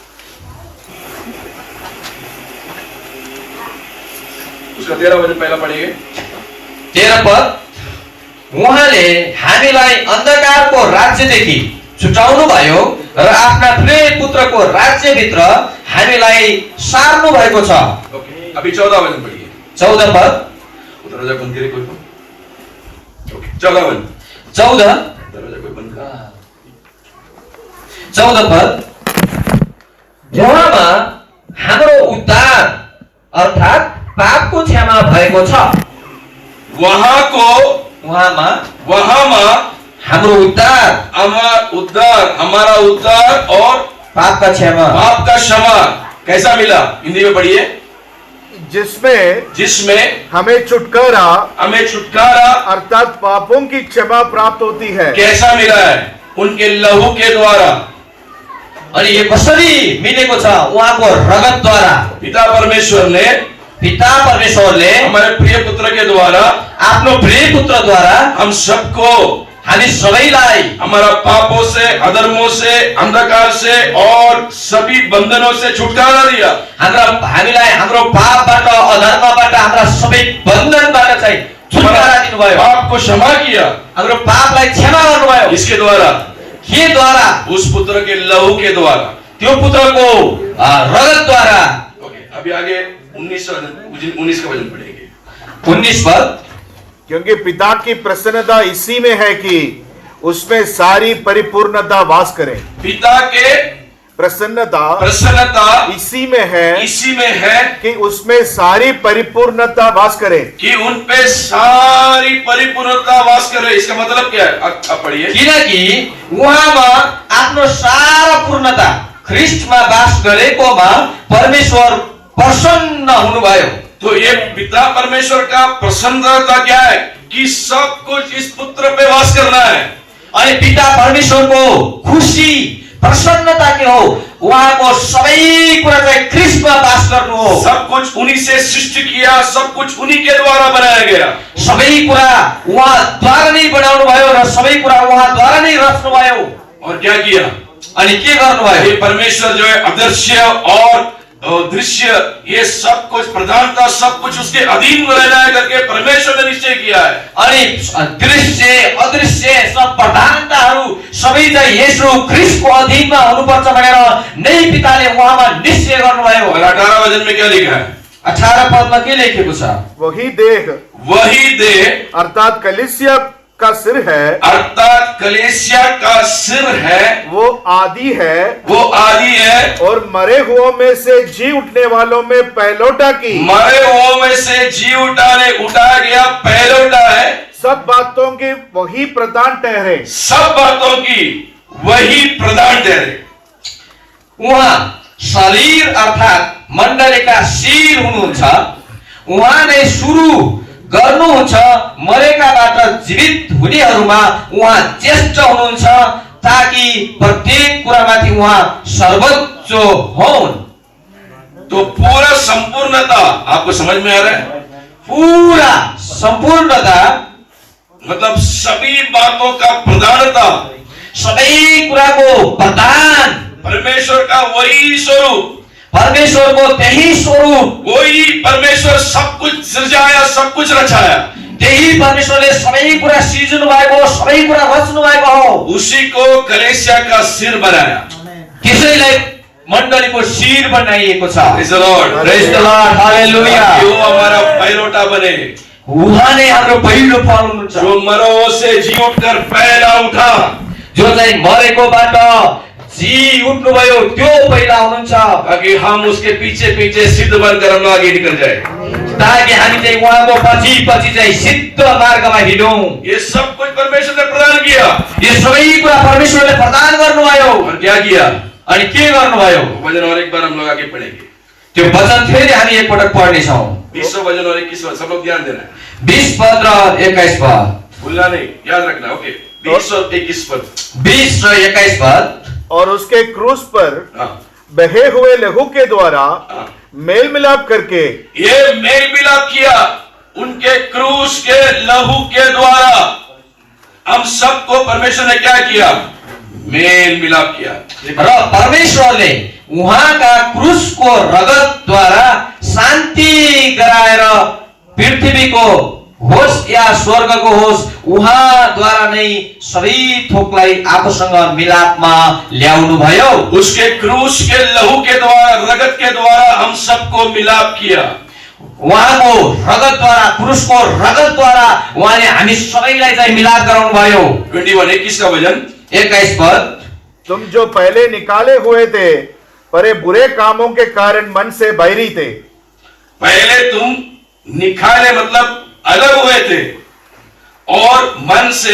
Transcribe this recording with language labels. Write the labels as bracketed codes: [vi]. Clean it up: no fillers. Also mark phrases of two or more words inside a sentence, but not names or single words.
[hi] उसका 13 वचन पहला पढ़ेंगे। [ne] 13 पद, उहाँले हामीलाई अन्धकारको राज्यदेखि छुटाउनु भयो र आफ्ना प्रिय पुत्रको राज्यभित्र हामीलाई सार्नु भएको छ। [hi] ओके, अभी 14 वचन पढ़िए। [ne] 14 पद, [hi] दरवाजा बंद करे कोई। ओके, 14 वचन। 14 दरवाजा कोई बंद करे। [ne] 14 पद, उहाँमा हाम्रो उद्धार अर्थात् पापको क्षमा भएको छ। उहाँमा हाम्रो उद्धार, [hi] हमारा उद्धार और पाप का क्षमा। पाप का क्षमा कैसा मिला? हिंदी में पढ़िए। जिसमें हमें छुटकारा अर्थात पापों की क्षमा प्राप्त होती है। कैसा मिला है? उनके लहू के द्वारा। [ne] अनि यो कसरी मिलेको छ? उहाँको रगतद्वारा। पिता परमेश्वरले [hi] हमारे प्रिय पुत्र के द्वारा, [ne] आफ्नो प्रिय पुत्रद्वारा [hi] हम सबको, [ne] हामी सबैलाई [hi] हमारा पापों से, अधर्मों से, अंधकार से और सभी बंधनों से छुटकारा दिया। [ne] हामीलाई हाम्रो पापबाट, अधर्मबाट, हाम्रा सबै बन्धनबाट चाहिँ छुटकारा दिनुभयो। [hi] पाप को क्षमा किया, [ne] हाम्रो पापलाई क्षमा गर्नुभयो। [hi] इसके द्वारा, के द्वारा? उस पुत्र के लहू के द्वारा, [ne] त्यो पुत्रको रगतद्वारा। [hi] अभी आगे 19 का वचन पढ़ेंगे। [ne] 19 पद, [hi] क्योंकि पिता की प्रसन्नता इसी में है कि उसमें सारी परिपूर्णता वास करे। पिता के प्रसन्नता इसी में है कि उसमें सारी परिपूर्णता वास करे। कि उन पे सारी परिपूर्णता वास करे। इसका मतलब क्या है? आप पढ़िए। [ne] किनकि उहाँमा आफ्नो सारा पूर्णता ख्रिस्टमा वास गरेकोमा परमेश्वर प्रसन्न हुनुभयो। [hi] तो ये पिता परमेश्वर का प्रसन्नता क्या है? कि सब कुछ इस पुत्र पे वास करना है। [ne] अनि पिता परमेश्वरको खुसी प्रसन्नता के हो? उहाँको सबै कुरा चाहिँ ख्रिस्टमा वास गर्नु हो। [hi] सब कुछ उन्हीं से सृष्टि किया, सब कुछ उन्हीं के द्वारा बनाया गया। [ne] सबै कुरा उहाँद्वारा नै बनाउनु भयो र सबै कुरा उहाँद्वारा नै रच्नु भयो। [hi] और क्या किया? [ne] अनि के गर्नुभयो? [hi] ये परमेश्वर जो है अदृश्य और दृश्य, ये सब कुछ प्रधानता, सब कुछ उसके अधीन में रहना है करके परमेश्वर ने निश्चय किया है। [ne] अनि दृश्य, अदृश्य सब प्रधानताहरू सबै चाहिँ येशू ख्रिस्टको अधीनमा हुनुपर्छ भनेर नै पिताले उहाँमा निश्चय गर्नुभयो। [hi] और 18 वचन में क्या लिखा है? [ne] 18 पदमा के लेखेको छ? [hi] वही देह अर्थात कलीसिया का सिर है, अर्थात कलीसिया का सिर है, वो आदि है और मरे हुओं में से जी उठने वालों में पहलौठा की। मरे हुओं में से जी उठाया गया पहलौठा है। सब बातों की वही प्रधान ठहरे। [ne] उहाँ शरीर अर्थात मण्डलीका शिर हुनुहुन्छ। उहाँ नै सुरु गर्नुहुन्छ, मरेकाबाट जीवित हुनेहरूमा उहाँ ज्येष्ठ हुनुहुन्छ, ताकि प्रत्येक कुरामाथि उहाँ सर्वोच्च होन्। [hi] तो पूरा संपूर्णता आपको समझ में आ रहा है? पूरा संपूर्णता मतलब सभी बातों का प्रधानता, [ne] सबै कुराको प्रधान [hi] परमेश्वर का वही स्वरूप, [ne] परमेश्वरको त्यही स्वरूप, [hi] वही परमेश्वर सब कुछ सृजाया, सब कुछ रचाया। [ne] त्यही परमेश्वरले सबै कुरा सृजनु भएको, सबै कुरा रच्नु भएको हो। [hi] उसी को कलीसिया का सिर बनाया। [ne] त्यसैलाई मण्डलीको शिर बनाइएको छ। [en] Praise the Lord. Praise the Lord. Hallelujah. [hi] जो हमारा पहिरोटा बने, [ne] उहाँ नै हाम्रो पहिलो फल हुनुहुन्छ। [hi] जो मरों से जी उठकर पहला उठा, [ne] जो चाहिँ मरेकोबाट जी उठ्नुभयो त्यो पहिला हुनुहुन्छ, [hi] ताकि हम उसके पीछे पीछे सिद्ध बनकर हम आगे निकल जाए। [ne] ताकि हामी चाहिँ उहाँको पछि पछि चाहिँ सिद्ध मार्गमा हिँडौँ। [hi] ये सब कुछ परमेश्वर ने प्रदान किया। [ne] यो सबै कुरा परमेश्वरले प्रदान गर्नुभयो। [hi] और क्या किया? [ne] अनि के गर्नुभयो? [hi] वचन और एक बार हम लोग आगे पढ़ेंगे। [ne] त्यो वचन फेरि हामी एकपटक पढ्नेछौँ। [hi] 20 वचन और 21 वचन, सब लोग ध्यान देना है। [ne] 20 पद र 21 पद, [hi] भूलना नहीं, याद रखना। ओके, 20 और 21 पद। [ne] 20 र 21 पद। [hi] और उसके क्रूस पर बहे हुए लहू के द्वारा मेल मिलाप करके, ये मेल मिलाप किया उनके क्रूस के लहू के द्वारा। हम सबको परमेश्वर ने क्या किया? मेल मिलाप किया। [ne] र परमेश्वरले उहाँका क्रुसको रगतद्वारा शान्ति गराएर पृथ्वीको होस् या स्वर्गको होस् उहाँद्वारा नै सबै थोकलाई आफूसँग मिलापमा ल्याउनु भयो। [hi] उसके क्रूस के लहू के द्वारा, रगत के द्वारा हम सबको मिलाप किया। [ne] उहाँको रगतद्वारा, क्रुसको रगतद्वारा उहाँले हामी सबैलाई चाहिँ मिलाप गराउनु भयो। [hi] 21 का वचन [ne] 21 पद, [hi] तुम जो पहले निकाले हुए थे पर बुरे कामों के कारण मन से बैरी थे। पहले तुम निकाले मतलब अलग हुए थे और मन से,